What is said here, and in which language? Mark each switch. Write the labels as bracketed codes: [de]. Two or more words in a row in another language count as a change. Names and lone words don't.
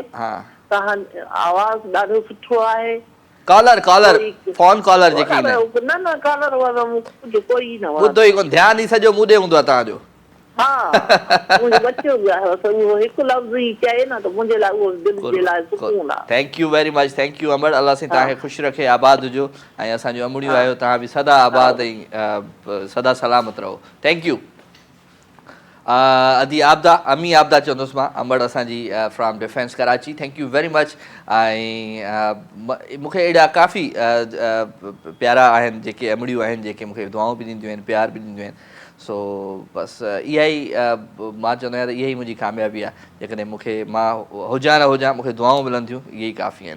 [sd] तव्हांजो आवाज़ ॾाढो सुठो आहे। [en] caller phone caller [sd] जेकी न कॉलर वारो कोई न ॿुधो ई कोन, ध्यानु ई सॼो मूं ॾे हूंदो आहे तव्हांजो। मुंहिंजो बच्चो बि आहे, उहो हिकु लफ़्ज़ ई चए न त मुंहिंजे लाइ उहो दिलि जे लाइ सुकून आहे। [en] Thank you very much. Thank you Amar. [sd] अलाह साईं तव्हांखे ख़ुशि रखे, आबाद हुजो। ऐं असांजो अमड़ियूं आहियो, तव्हां बि सदा आबाद ऐं सदा सलामत रहो। [en] Thank you. [sd] अदी आबदा, अमी आबदा चवंदुसि मां, अमड़ असांजी फ्रॉम डिफेंस कराची। [en] Thank you very much. [sd] ऐं मूंखे अहिड़ा काफ़ी प्यारा आहिनि जेके अमड़ियूं आहिनि, जेके मूंखे दुआऊं बि ॾींदियूं आहिनि, प्यार बि ॾींदियूं आहिनि। सो बसि इहा ई मां चवंदो आहियां त इहा ई मुंहिंजी कामयाबी आहे। जेकॾहिं मूंखे मां हुजां न हुजां, मूंखे दुआऊं मिलंदियूं, इहे ई काफ़ी आहिनि।